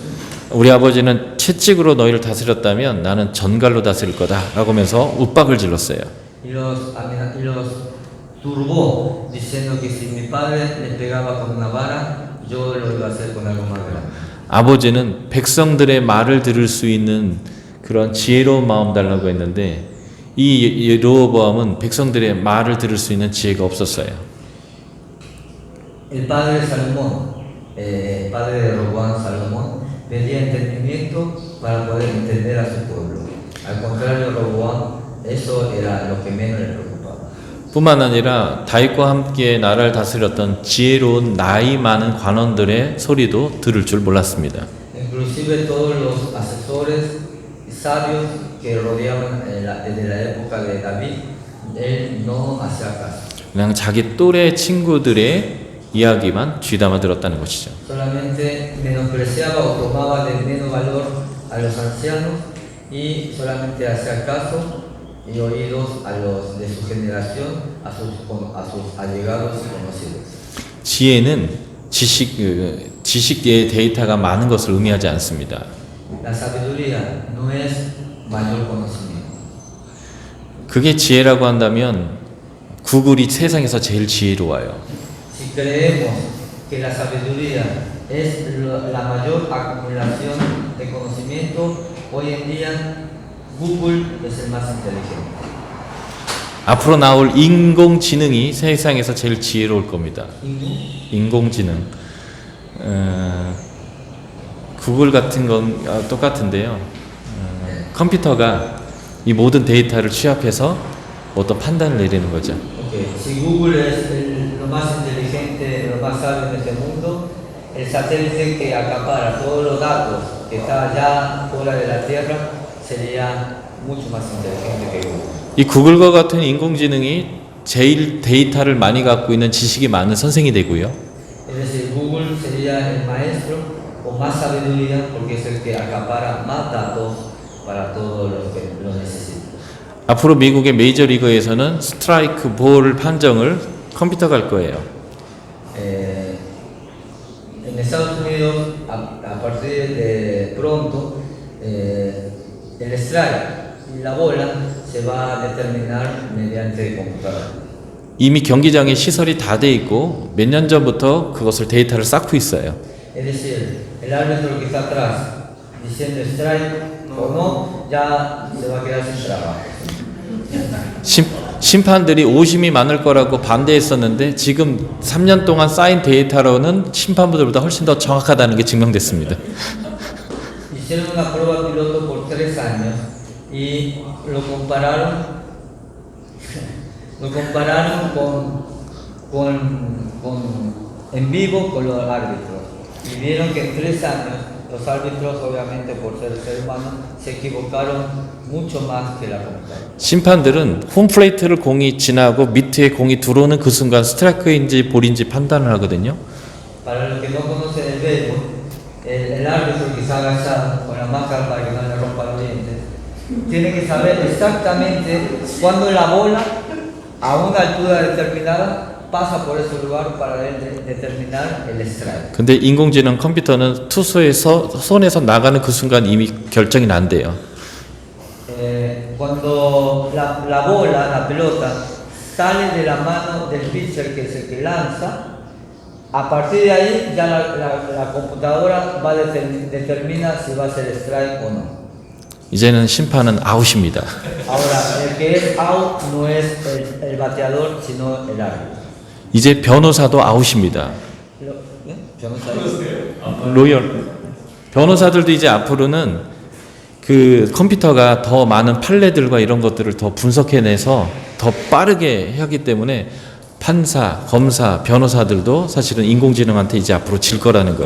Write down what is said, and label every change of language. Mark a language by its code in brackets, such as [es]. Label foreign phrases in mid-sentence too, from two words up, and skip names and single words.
[ko] 우리 아버지는 채찍으로 너희를 다스렸다면 나는 전갈로 다스릴 거다라고 하면서 윽박을 질렀어요. [es] Y los turbó diciendo que si mi padre le pegaba con una vara, yo lo iba a hacer con algo más grande. [ko] 아버지는 백성들의 말을 들을 수 있는 그런 지혜로운 마음 달라고 했는데 이 르호보암은 백성들의 말을 들을 수 있는 지혜가 없었어요. [es] El padre de Salomón, el padre de Roboam, Salomón, pedía entendimiento para poder entender a su pueblo. Al contrario, Roboam, eso era lo que menos le preocupaba. [ko] 뿐만 아니라 다윗과 함께 나라를 다스렸던 지혜로운 나이 많은 관원들의 소리도 들을 줄 몰랐습니다. [es] Inclusive todos los asesores y sabios que rodeaban desde la época de David, él no hacía caso. [ko] 그냥 자기 또래 친구들의 이야기만 귀담아 들었다는 것이죠. [es] Solamente menospreciaba o tomaba de menos valor a los ancianos y solamente hacía caso y oídos a los de su generación, a sus allegados y conocidos. [ko] 지혜는 지식의 데이터가 많은 것을 의미하지 않습니다. [es] La sabiduría no es mayor conocimiento. [ko] 그게 지혜라고 한다면 구글이 세상에서 제일 지혜로워요. [es] Si creemos que la sabiduría es la mayor acumulación de conocimiento, hoy en día Google es el más inteligente. [ko] 앞으로 나올 인공지능이 세상에서 제일 지혜로울 겁니다. 인공지능. 구글 같은 건 똑같은데요. 컴퓨터가 이 모든 데이터를 취합해서 어떤 판단을 내리는 거죠. Okay. [es] Si Google es lo más inteligente, lo más sabio en este mundo, el satélite que acapara todos los datos que está allá fuera de la Tierra sería mucho más inteligente que Google. [ko] 이 구글과 같은 인공지능이 제일 데이터를 많이 갖고 있는 지식이 많은 선생이 되고요. [es] Es decir, Google sería el maestro con más sabiduría porque es el que acapara más datos para todos los que lo necesitan. [ko] 앞으로 미국의 메이저리그에서는 스트라이크 볼 판정을 컴퓨터가 할 거예요. [es] En Estados Unidos, a partir de pronto, el strike y la bola se va a determinar mediante computadora. [ko] 이미 경기장에 시설이 다 돼 있고 몇 년 전부터 그것을 데이터를 쌓고 있어요. [es] Es decir, el árbitro que está atrás diciendo strike o no, ya se va a quedar sin trabajo. [ko] 심판들이 오심이 많을 거라고 반대했었는데 지금 3년 동안 쌓인 데이터로는 심판부들보다 훨씬 더 정확하다는 게 증명됐습니다. [es] Hicieron una prueba piloto por 3 años y lo compararon en vivo con los árbitros y vieron que en 3 años Los árbitros, obviamente, por ser ser humanos, se equivocaron mucho más que la computadora. [ko] 심판들은 홈플레이트를 공이 지나고 밑에 공이 들어오는 그 순간 스트라이크인지 볼인지 판단을 하거든요. [es] Para los que no conocen el béisbol, el árbitro que está agachado con la máscara para que no le rompa los dientes, tiene que saber exactamente cuándo la bola, a una altura determinada, pasa por ese lugar para determinar el strike. [ko] 근데 인공지능 컴퓨터는 투수에서 손에서 나가는 그 순간 이미 결정이 난대요. [es] Cuando la bola, la pelota, sale de la mano del pitcher, que es el que lanza, a partir de ahí ya la computadora va determina si va a ser strike o no. [ko] 이제는 심판은 아웃입니다. [es] Ahora, el que es out no es el bateador, sino el árbitro. [ko] 이제 변호사도 아웃입니다. 로열 변호사들도 이제 앞으로는 그 컴퓨터가 더 많은 판례들과 이런 것들을 더 분석해내서 더 빠르게 하기 때문에 판사, 검사, 변호사들도 사실은 인공지능한테 이제 앞으로 질 거라는 거예요.